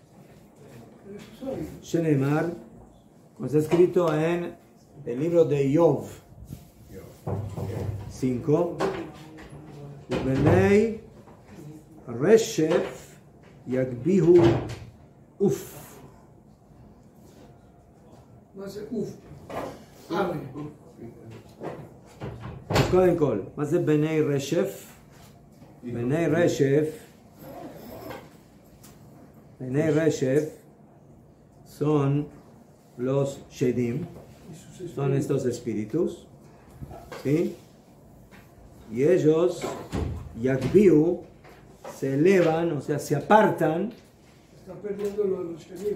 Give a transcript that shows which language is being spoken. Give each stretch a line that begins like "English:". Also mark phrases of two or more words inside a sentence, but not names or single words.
Spanish: Shenemar, como está escrito en el libro de Yov 5.
Hebrew: בני רשף יגביהו עוף.
Spanish: No hace uf. Abre.
Hebrew: קודם כל, מה זה בני רשף? בני רשף
Spanish: son los shedim, son estos espíritus, ¿sí? Y ellos, Yagbiu, se elevan, o sea, se apartan. Está perdiendo los Shedim.